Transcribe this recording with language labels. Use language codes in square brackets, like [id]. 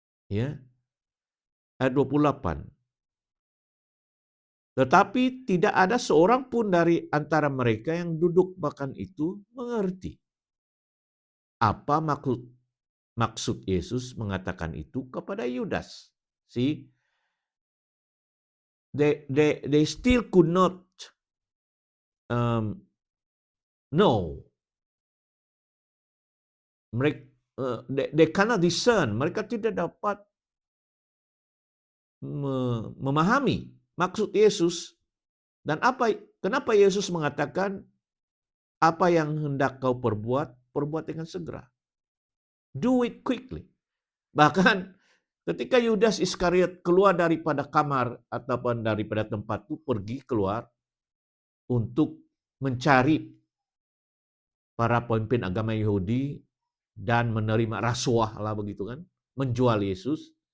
[id] Ya, ayat 28. Tetapi tidak ada seorang pun dari antara mereka yang duduk makan itu mengerti apa maksud Yesus mengatakan itu kepada Yudas. [en] See, they still could not know. [id] Mereka [en] they cannot discern. [id] Mereka tidak dapat memahami maksud Yesus dan kenapa Yesus mengatakan apa yang hendak kau perbuat dengan segera. [en] Do it quickly. [id] Bahkan ketika Yudas Iskariot keluar daripada kamar ataupun daripada tempat itu pergi keluar untuk mencari para pemimpin agama Yahudi dan menerima rasuah lah begitu kan, menjual Yesus.